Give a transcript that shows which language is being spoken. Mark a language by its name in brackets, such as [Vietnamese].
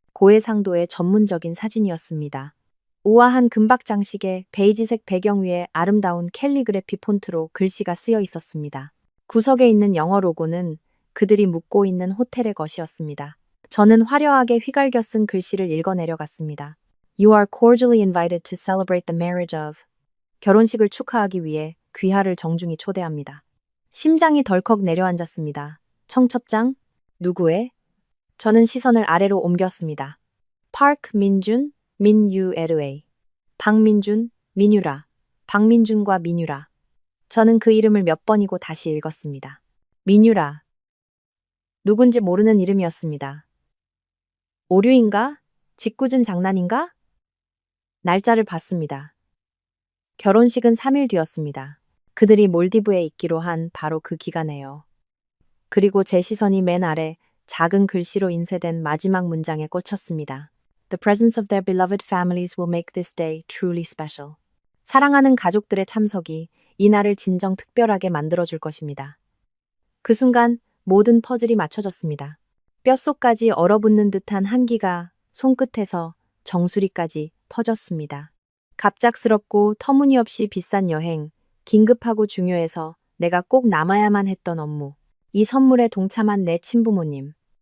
[Korean] 고해상도의 전문적인 사진이었습니다. 우아한 금박 장식에 베이지색 배경 위에 아름다운 캘리그래피 폰트로 글씨가 쓰여 있었습니다. 구석에 있는 영어 로고는 그들이 묵고 있는 호텔의 것이었습니다. 저는 화려하게 휘갈겨 쓴 글씨를 읽어 내려갔습니다. [English] You are cordially invited to celebrate the marriage of. [Korean] 결혼식을 축하하기 위해 귀하를 정중히 초대합니다. 심장이 덜컥 내려앉았습니다. 청첩장? 누구의? 저는 시선을 아래로 옮겼습니다. 파크 민준, 민유에르웨이. 박민준, 민유라. 박민준과 민유라. 저는 그 이름을 몇 번이고 다시 읽었습니다. 민유라. 누군지 모르는 이름이었습니다. 오류인가? 짓궂은 장난인가? 날짜를 봤습니다. 결혼식은 3일 뒤였습니다. 그들이 몰디브에 있기로 한 바로 그 기간에요. 그리고 제 시선이 맨 아래 작은 글씨로 인쇄된 마지막 문장에 꽂혔습니다. [English] The presence of their beloved families will make this day truly special. [Korean] 사랑하는 가족들의 참석이 이 날을 진정 특별하게 만들어줄 것입니다. 그 순간 모든 퍼즐이 맞춰졌습니다. 뼛속까지 얼어붙는 듯한 한기가 손끝에서 정수리까지 퍼졌습니다. 갑작스럽고 터무니없이 비싼 여행, 긴급하고 중요해서 내가 꼭 남아야만 했던 업무, 이 선물에 동참한 내 친부모님.